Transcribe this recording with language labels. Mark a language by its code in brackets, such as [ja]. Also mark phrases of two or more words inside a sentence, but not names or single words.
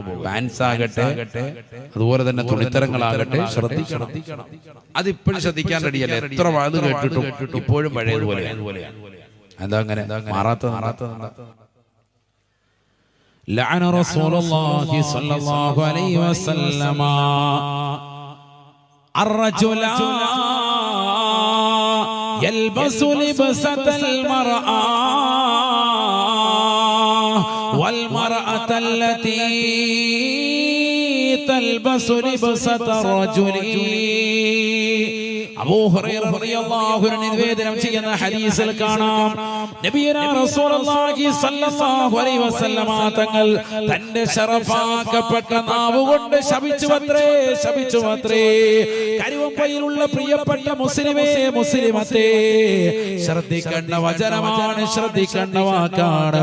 [ml] പാൻസ് ആകട്ടെ, അതുപോലെ തന്നെ തുണിത്തരങ്ങളാകട്ടെ, ശ്രദ്ധിക്കണം. അതിപ്പോഴും ശ്രദ്ധിക്കാൻ റെഡിയല്ല. എത്ര വാത് കേട്ടിട്ടും ഇപ്പോഴും പഴയതുപോലെ. എന്താ അങ്ങനെ മാറാത്തത്? [ar] لعن رسول الله صلى الله عليه وسلم الرجل يلبس لبسة المرأة والمرأة التي تلبس لبسة الرجل. [ml] അബൂ ഹുറൈറ [ar] رضي الله عنه [ml] നിവേദനം ചെയ്യുന്ന ഹദീസിൽ കാണാം, [ar] نبينا رسول الله صلى الله عليه وسلم [ml] തങ്ങൾ തന്റെ ശറഫാക്കപ്പെട്ട നാവ് കൊണ്ട് ശപിച്ചുവത്രേ. കരുവമ്പയിലുള്ള പ്രിയപ്പെട്ട മുസ്ലിമത്തെ, ശ്രദ്ധിക്കേണ്ട വചനമാണ്, ശ്രദ്ധിക്കേണ്ട വാക്കാണ്.